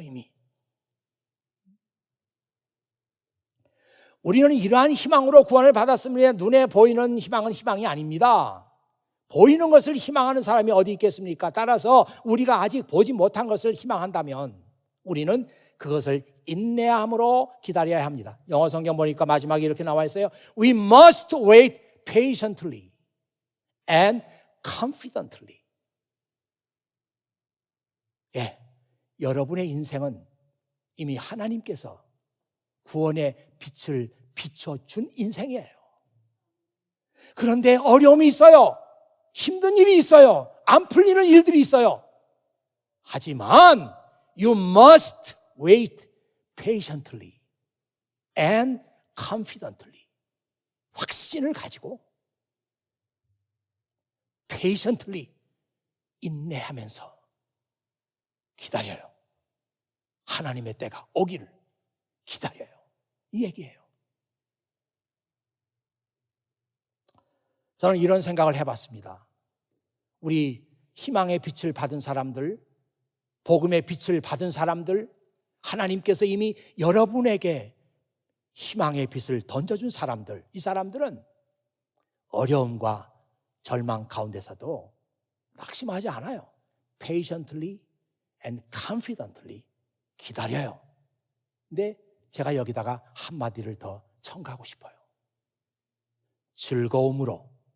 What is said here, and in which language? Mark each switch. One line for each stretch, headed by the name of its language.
Korean: 이미 우리는 이러한 희망으로 구원을 받았습니다. 눈에 보이는 희망은 희망이 아닙니다. 보이는 것을 희망하는 사람이 어디 있겠습니까? 따라서 우리가 아직 보지 못한 것을 희망한다면 우리는 그것을 인내함으로 기다려야 합니다. 영어 성경 보니까 마지막에 이렇게 나와 있어요.
English: We must wait patiently and confidently.
Korean: 예, 여러분의 인생은 이미 하나님께서 구원의 빛을 비춰준 인생이에요. 그런데 어려움이 있어요. 힘든 일이 있어요. 안 풀리는 일들이 있어요. 하지만
English: you must wait patiently and confidently.
Korean: 확신을 가지고 patiently, 인내하면서 기다려요. 하나님의 때가 오기를 기다려요. 이 얘기예요. 저는 이런 생각을 해봤습니다. 우리 희망의 빛을 받은 사람들, 복음의 빛을 받은 사람들, 하나님께서 이미 여러분에게 희망의 빛을 던져준 사람들, 이 사람들은 어려움과 절망 가운데서도 낙심하지 않아요.
English: Patiently and confidently
Korean: 기다려요. 근데 제가 여기다가 한마디를 더 첨가하고 싶어요. 즐거움으로.